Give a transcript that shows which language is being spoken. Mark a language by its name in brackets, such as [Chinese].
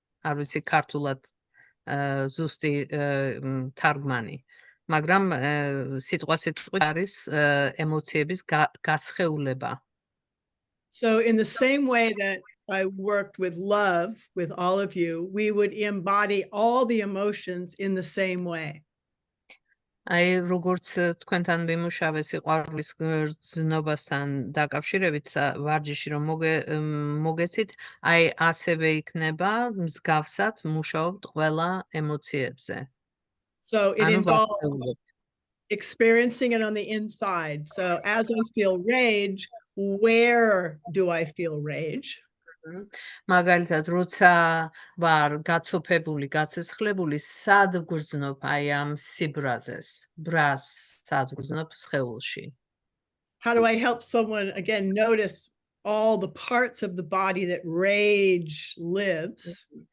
[Georgian] არ ვიცი ქართულად ზუსტი თარგმანი. მაგრამ სიტყვასიტყვით არის ემოციების გასხეულება. [English] So in the same way that I worked with love with all of you, we would embody all the emotions in the same way. [Georgian] აი როგორც თქვენთან ვიმუშავე სიყვარულის გრძნობასთან დაკავშირებით ვარჯიში რომ მოგეცით, აი ასევე იქნება მსგავსად მუშაობთ ყველა ემოციებზე. [English] So it involves experiencing it on the inside. So as I feel rage, where do I feel rage? [Georgian] მაგალითად, როცა ვარ გაცოფებული, გაცეცხლებული, სად ვგრძნობ აი ამ სიბრაზეს, ბრას სად ვგრძნობ სხეულში. [English] How do I help someone again notice all the parts of the body that rage lives?